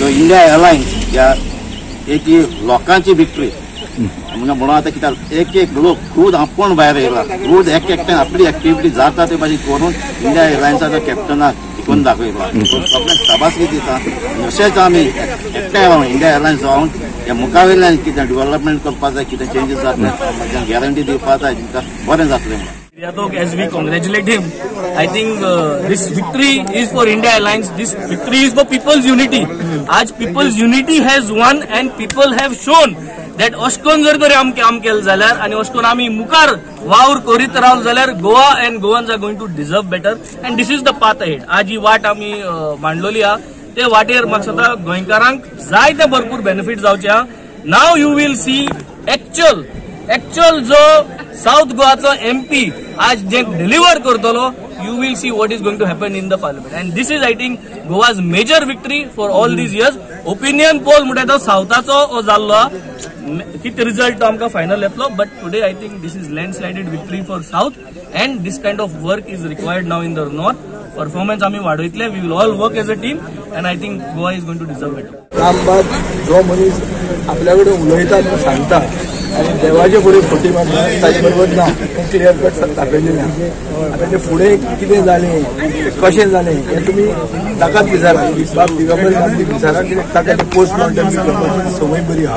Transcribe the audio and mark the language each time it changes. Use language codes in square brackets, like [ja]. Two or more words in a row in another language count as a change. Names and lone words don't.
[kok] सो इंडिया अलायन्स ह्या एक लोकांची विक्ट्री म्हणून आता कित्याक एक लोक खुद आपूण भायर येयला, खुद एकट्यान आपली एक्टिविटी जाता ते भाजी करून इंडिया अलायन्साच्या कॅप्टनाक जिखून दाखयलो। सगळ्यांक शाबासकी दिता। अशेंच आमी एकठांय रावन इंडिया अलायन्स रावन ह्या मुखावेल्यान कितें डेव्हलपमेंट करपाक जाय, कितें चेंजीस जातले गॅरंटी दिवपाक जाय, बरें जातलें। [en] As we congratulate him, I think this victory is for India Alliance. This victory is for people's unity. आज people's unity has won and people have shown that [kok] अशकोन जर तरी आमी काम केलें जाल्यार आणि अशकोन आमी मुखार वावर करीत रावले जाल्यार गोवा [en] and Goans are going to deserve better and this is the path ahead. [kok] आज ही वाट आमी मांडलेली हा, ते वाटेर म्हाका दिसता गोंयकारांक जायते भरपूर बेनिफिट जावचे हा। [en] now you will see actual [kok] जो साउथ गोवाचो MP आज जे डिलिव्हर करतलो, [en] you will see what is going to happen in the parliament and this is I think Goa's major victory for all these years. Opinion poll [kok] म्हणटा तो साउथाचो जाल्लो, किती रिजल्ट आमकां फायनल येतलो, [en] but today I think this is landslided victory for south and this kind of work is required now in the north. Performance [kok] आम्ही वाढवतले, [en] we will all work as a team and I think Goa is going to deserve it. [kok] काम बाद जो मनीस आपल्याकडे उलयता सांगता आनी देवाचे फुडें खोटी मारता ताजे बरोबर ना हें क्लियर कट दाखयलेलें आहा. आतां तें फुडें कितें जालें कशें जालें हें तुमी ताकाच विचारा, बाब दिगंबर गांधी विचारा, कित्याक ताका तें पोस्टमॉर्टम करपाची संवय बरी आहा.